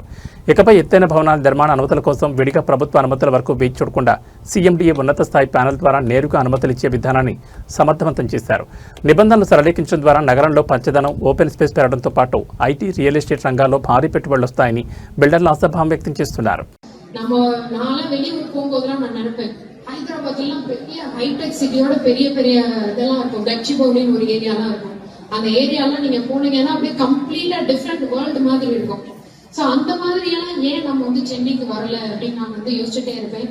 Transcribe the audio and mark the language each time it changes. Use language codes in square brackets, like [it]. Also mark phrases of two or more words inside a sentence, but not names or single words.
[te] ఇకపై ఎత్తైన భవనాల నిర్మాణ అనుమతుల కోసం విడిగా ప్రభుత్వ అనుమతుల వరకు వేచి చూడకుండా సీఎండీఏ ఉన్నత స్థాయి ప్యానెల్ ద్వారా నేరుగా అనుమతులు ఇచ్చే విధానాన్ని సమర్థవంతం చేశారు. నిబంధనలు సరళీకరించడం ద్వారా నగరంలో పచ్చదనం, ఓపెన్ స్పేస్ పెరగడంతో పాటు ఐటీ, రియల్ ఎస్టేట్ రంగాల్లో భారీ పెట్టుబడులు వస్తాయని బిల్డర్లు ఆశాభావం వ్యక్తం చేస్తున్నారు. [ta] நம்ம நான்லாம் வெளியூர் போகும்போதெல்லாம் நான் நினைப்பேன், ஹைதராபாத்லாம் பெரிய [en] hi-tech city-யோட [ta] பெரிய பெரிய இதெல்லாம் இருக்கும், கச்சிபவுலின்னு ஒரு ஏரியாலாம் இருக்கும். அந்த ஏரியாலாம் நீங்க போனீங்கன்னா அப்படியே [en] completely different world [ta] மாதிரி இருக்கும். சோ அந்த மாதிரியெல்லாம் ஏன் நம்ம வந்து சென்னைக்கு வரல அப்படின்னு நான் வந்து யோசிச்சுட்டே இருப்பேன்.